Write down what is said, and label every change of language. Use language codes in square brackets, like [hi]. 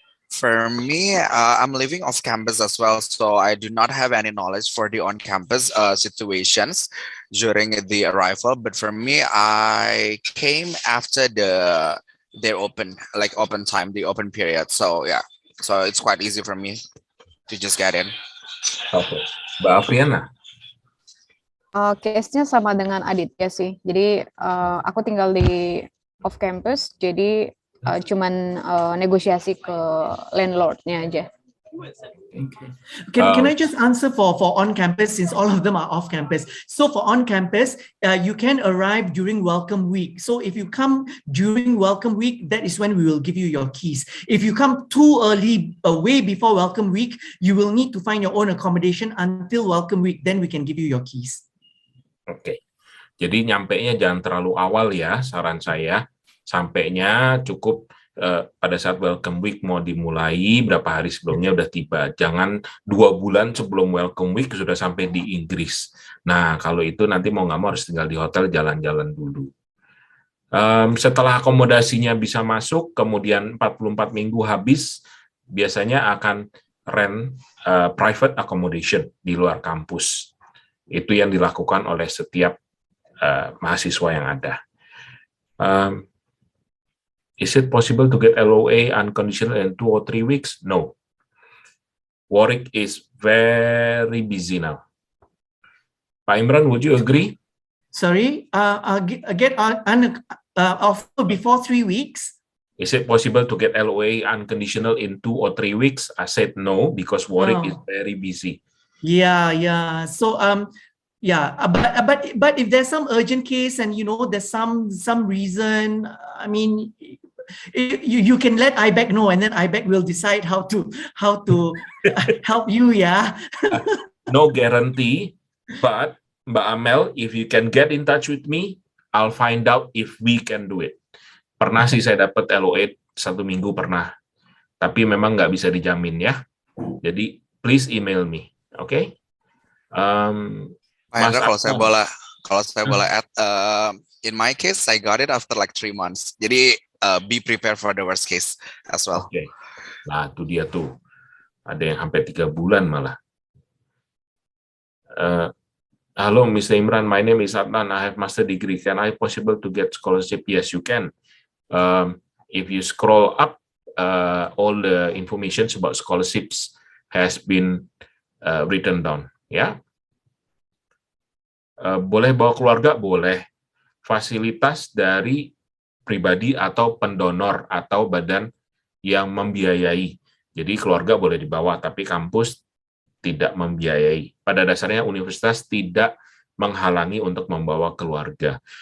[en] For me, I'm living off campus as well, so I do not have any knowledge for the on-campus situations during the arrival. But for me, I came after their open time, the open period. So yeah, so it's quite easy for me to just get in. Okay, Mbak Afriana. [id] Case-nya sama dengan Aditya sih. Jadi aku tinggal di off campus, jadi cuman negosiasi ke landlordnya aja. [en] Okay. Can I just answer for on campus, since all of them are off campus? So for on campus, you can arrive during welcome week. So if you come during welcome week, that is when we will give you your keys. If you come too early, way before welcome week, you will need to find your own accommodation until welcome week. Then we can give you your keys. [id] Oke, jadi nyampainya jangan terlalu awal ya, saran saya. Sampainya cukup pada saat welcome week mau dimulai, berapa hari sebelumnya udah tiba. Jangan 2 bulan sebelum welcome week sudah sampai di Inggris. Nah, kalau itu nanti mau nggak mau harus tinggal di hotel, jalan-jalan dulu. Setelah akomodasinya bisa masuk, kemudian 44 minggu habis, biasanya akan [en] rent private accommodation [id] di luar kampus. Itu yang dilakukan oleh setiap mahasiswa yang ada. [en] Is it possible to get LOA unconditional in 2 or 3 weeks? No. Warwick is very busy now. Pak Imran, would you agree? Sorry, get offer before 3 weeks. Is it possible to get LOA unconditional in 2 or 3 weeks? I said no, because Warwick is very busy. Yeah. So yeah, but if there's some urgent case and there's some reason, I mean, you can let IBEC know, and then IBEC will decide how to help you. Yeah. No guarantee, but Mbak Amel, if you can get in touch with me, I'll find out if we can do it. [id] Pernah sih saya dapat LOA 1 minggu pernah, tapi memang nggak bisa dijamin ya. Jadi [en] please email me. Oke, Mas, [id] kalau saya boleh [en] add, in my case, I got it after like 3 months. [id] Jadi [en] be prepared for the worst case as well. [id] Oke. Nah, itu dia tuh. Ada yang sampai 3 bulan malah. [en] Hello, Mr. Imran. My name is Adnan. I have master degree. Can I possible to get scholarship? Yes, you can. If you scroll up, all the information about scholarships has been written down, ya. [id] Boleh bawa keluarga, boleh. Fasilitas dari pribadi atau pendonor atau badan yang membiayai. Jadi keluarga boleh dibawa, tapi kampus tidak membiayai. Pada dasarnya universitas tidak menghalangi untuk membawa keluarga.